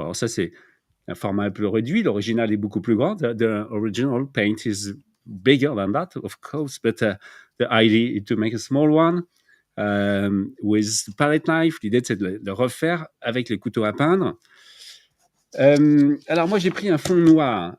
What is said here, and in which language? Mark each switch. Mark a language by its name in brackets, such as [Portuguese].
[French] Alors ça, c'est un format un peu réduit. L'original est beaucoup plus grand. [English] The original paint is bigger than that, of course, but the idea is to make a small one with palette knife. [French] L'idée, c'est de le refaire avec le couteau à peindre. Alors moi, j'ai pris un fond noir.